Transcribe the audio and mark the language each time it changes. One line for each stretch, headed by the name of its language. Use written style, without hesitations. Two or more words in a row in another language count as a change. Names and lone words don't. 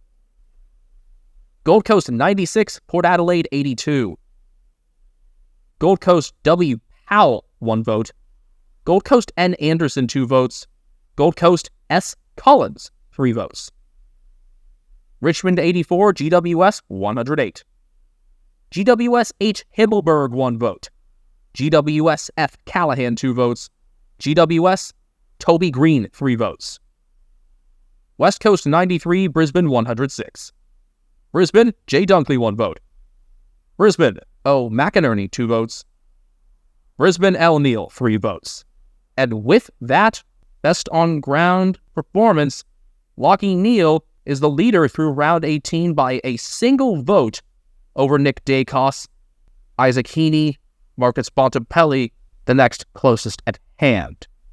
English: Gold Coast 96, Port Adelaide 82. Gold Coast W. Powell 1 vote. Gold Coast N. Anderson 2 votes. Gold Coast S. Collins 3 votes. Richmond 84, GWS 108. GWS H. Himmelberg 1 vote. GWS F. Callahan 2 votes. GWS Toby Green 3 votes. West Coast 93, Brisbane 106. Brisbane J. Dunkley 1 vote. Brisbane O. McInerney 2 votes. Brisbane L. Neal 3 votes. And with that best on ground performance, Lachie Neale is the leader through round 18 by a single vote over Nick Dacos, Isaac Heaney, Marcus Bontempelli, the next closest at hand.